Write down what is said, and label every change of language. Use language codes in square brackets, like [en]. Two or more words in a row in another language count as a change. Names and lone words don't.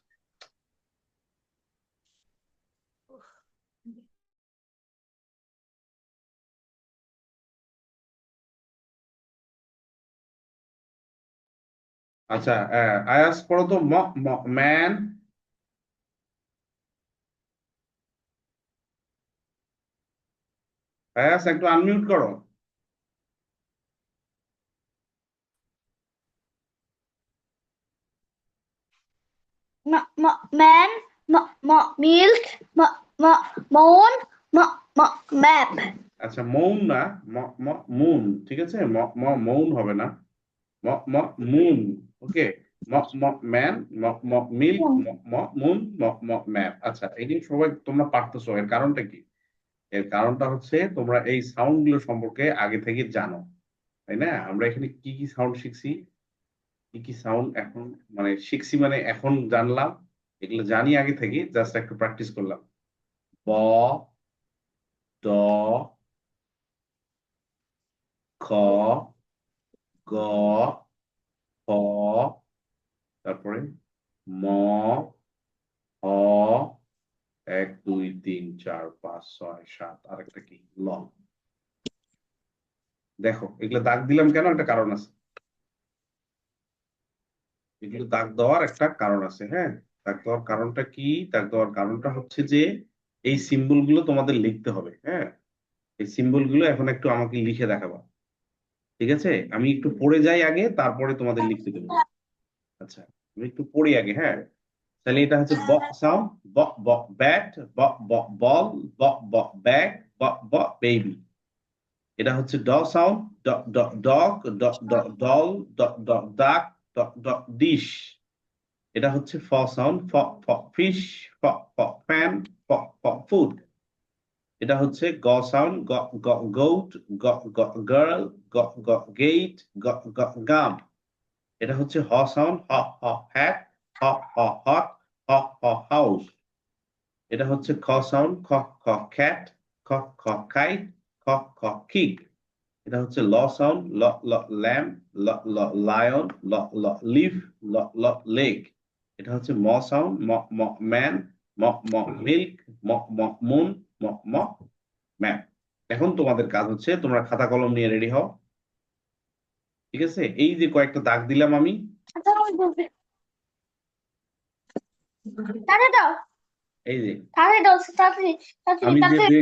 [bn] আচ্ছা, আয়াস পড়ো তো, ম ম ম্যান, আয়াস একটু আনমিউট করো। [en] Man, milk, moon, map. [bn] আচ্ছা, মৌন না, ম ম মুন। ঠিক আছে? ম ম মৌন হবে না, ম ম মুন। [en] okay, m man, milk, moon, map. [bn] আচ্ছা, এই যে সবাই তোমরা পারতেছো, এর কারণটা কি? এর কারণটা হচ্ছে তোমরা এই সাউন্ড গুলো সম্পর্কে আগে থেকে জানো, তাই না? আমরা এখানে কি কি সাউন্ড শিখছি, কি কি সাউন্ড এখন মানে শিখছি, মানে এখন জানলাম, এগুলো জানি আগে থেকে, জাস্ট একটু প্র্যাকটিস করলাম। ব, ড, খ, গ, খ, তারপরে ম, হ, 1 2 3 4 5 6 7, আরেকটা কি, ল। দেখো এগুলো দাগ দিলাম কেন, একটা কারণ আছে। এগুলো দাগ দেওয়ার একটা কারণ আছে, হ্যাঁ। দাগ দেওয়ার কারণটা কি? দাগ দেওয়ার কারণটা হচ্ছে যে এই সিম্বল গুলো তোমাদের লিখতে হবে, হ্যাঁ। এই সিম্বল গুলো এখন একটু আমাকে লিখে দেখাবা, ঠিক আছে? আমি একটু পড়ে যাই আগে, তারপরে তোমাদের লিখতে দেবো। আচ্ছা, আমি একটু পড়ি আগে, হ্যাঁ। তাহলে এটা হচ্ছে ব সাউন্ড, ব ব ব্যাট, ব ব বল, ব ব ব্যাগ, ব ব বেবি। এটা হচ্ছে ড সাউন্ড, ড ড ডগ, ড ড ডল, ড ড ডাক, ড ড ডিশ। এটা হচ্ছে ফ সাউন্ড, ফ ফ ফিশ, ফ ফ ফ্যান, ফ ফ ফুড। এটা হচ্ছে গ সাউন্ড, গ গ গোট, গ গ গার্ল, গ গ গেট, গ গ গাম। এটা হচ্ছে হ সাউন্ড, হ হ হ্যাট, হ হ হট, হ হ হাউস। এটা হচ্ছে খ সাউন্ড, খ খ খ্যাট, খ খ কাইট, খ খ কিক। এটা হচ্ছে ল সাউন্ড, ল ল ল্যাম্প, ল ল লায়ন, ল ল লিফ, ল ল লেক। এটা হচ্ছে ম সাউন্ড, ম ম ম্যান, ম ম মিল্ক, ম ম মুন, ম ম ম্যাপ। এখন তোমাদের কাজ হচ্ছে তোমরা খাতা কলম নিয়ে রেডি হও, ঠিক আছে? এই যে কয়েকটা দাগ দিলাম আমি, তাড়াতাড়ি দাও, এই যে তাড়াতাড়ি দাও, তাড়াতাড়ি, তাড়াতাড়ি, আমি যে তাড়াতাড়ি।